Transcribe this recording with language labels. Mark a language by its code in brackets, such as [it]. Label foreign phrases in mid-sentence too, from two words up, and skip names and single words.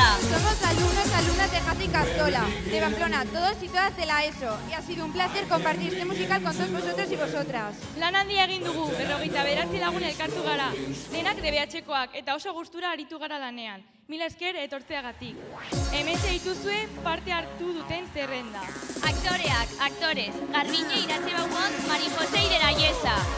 [es] Somos alumnas de Jati Castola, de Pamplona, todos y todas de la ESO. Y ha sido un placer compartir este musical con todos vosotros y vosotras. [eu] Lan handia egin dugu, 59 lagun elkartu gara. Denak DBH-koak eta oso gustura aritu gara lanean. Mila esker etortzeagatik. Hementxe dituzue parte hartu duten zerrenda. Aktoreak, aktores, Garbiñe Iratxe Baumont, Mari Jose Ireraiesa.